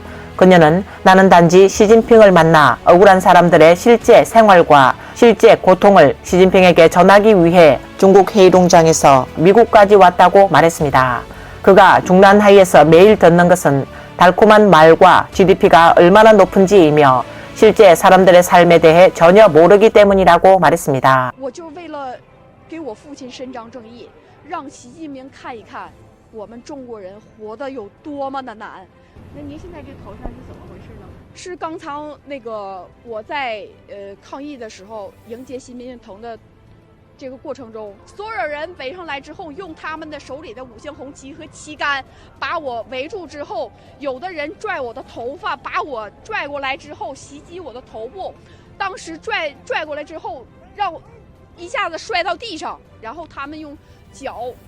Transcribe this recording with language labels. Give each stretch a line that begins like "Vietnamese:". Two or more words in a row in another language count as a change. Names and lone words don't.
Korean: 그녀는 나는 단지 시진핑을 만나 억울한 사람들의 실제 생활과 실제 고통을 시진핑에게 전하기 위해 중국 헤이룽장에서 미국까지 왔다고 말했습니다. 그가 중난하이에서 매일 듣는 것은 달콤한 말과 GDP가 얼마나 높은지이며 실제 사람들의 삶에 대해 전혀 모르기 때문이라고 말했습니다.
Chinese: 我就为了给我父亲伸张正义，让习近平看一看我们中国人活得有多么的难。那您现在这头上是怎么回事呢？是刚才那个我在抗议的时候迎接习近平的这个过程中，所有人围上来之后，用他们的手里的五星红旗和旗杆把我围住之后，有的人拽我的头发，把我拽过来之后袭击我的头部，当时拽过来之后，让我一下子摔到地上，然后他们用脚